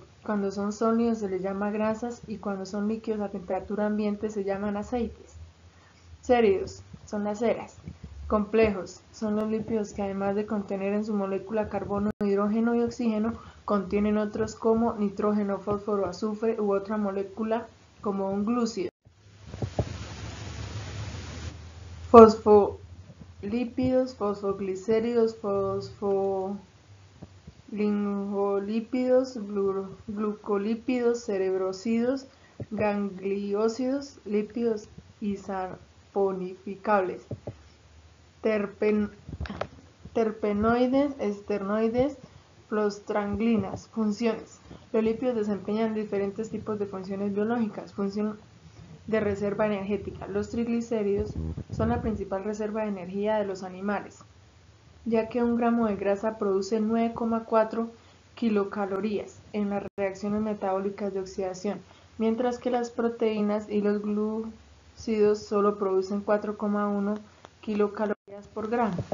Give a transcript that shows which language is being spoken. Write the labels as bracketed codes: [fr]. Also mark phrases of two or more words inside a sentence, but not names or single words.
[es] Cuando son sólidos se les llama grasas y cuando son líquidos a temperatura ambiente se llaman aceites. Séridos son las ceras. Complejos son los lípidos que, además de contener en su molécula carbono, hidrógeno y oxígeno, contienen otros como nitrógeno, fósforo, azufre u otra molécula como un glúcido. Fosfolípidos, fosfoglicéridos, fosfolingolípidos, glucolípidos, cerebrosídeos, gangliosídeos, lípidos isaponificables, terpenoides, esternoides, prostaglandinas. Funciones. Los lípidos desempeñan diferentes tipos de funciones biológicas. Función de reserva energética. Los triglicéridos son la principal reserva de energía de los animales, ya que un gramo de grasa produce 9,4 kilocalorías en las reacciones metabólicas de oxidación, mientras que las proteínas y los glúcidos solo producen 4,1 kilocalorías por gramo.